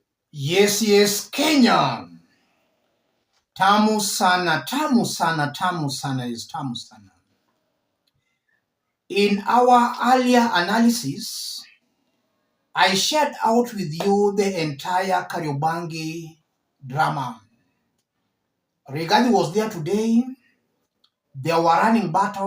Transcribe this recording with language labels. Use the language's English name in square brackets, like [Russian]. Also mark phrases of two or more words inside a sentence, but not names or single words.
[English] Yes, Kenya. [Swahili] Tamu sana, tamu sana, tamu sana is tamu sana. [English] In our earlier analysis, I shared out with you the entire Kariobangi drama. Rigathi was there today. There were running battles.